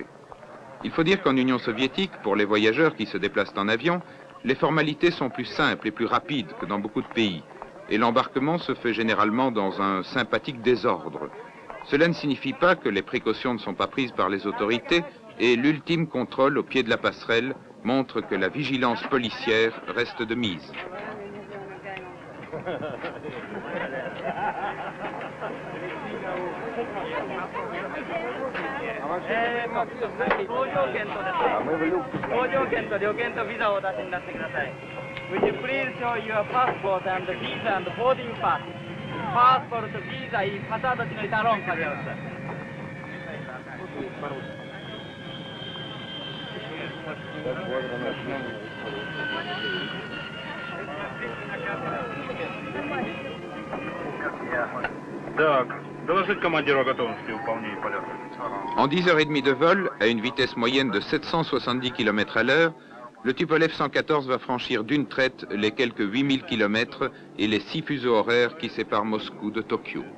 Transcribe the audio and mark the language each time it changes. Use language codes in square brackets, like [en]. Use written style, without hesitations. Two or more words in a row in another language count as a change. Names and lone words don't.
[fr] Il faut dire qu'en Union soviétique, pour les voyageurs qui se déplacent en avion, les formalités sont plus simples et plus rapides que dans beaucoup de pays, et l'embarquement se fait généralement dans un sympathique désordre. Cela ne signifie pas que les précautions ne sont pas prises par les autorités, et l'ultime contrôle au pied de la passerelle montre que la vigilance policière reste de mise. [en] Would you please show your passport and visa and boarding pass? Passport, visa [ru] и посадочный талон, пожалуйста. Так, доложить командиру о готовности выполнения полета. [fr] En 10h30 de vol, à une vitesse moyenne de 770 km à l'heure, le Tupolev 114 va franchir d'une traite les quelques 8000 km et les 6 fuseaux horaires qui séparent Moscou de Tokyo.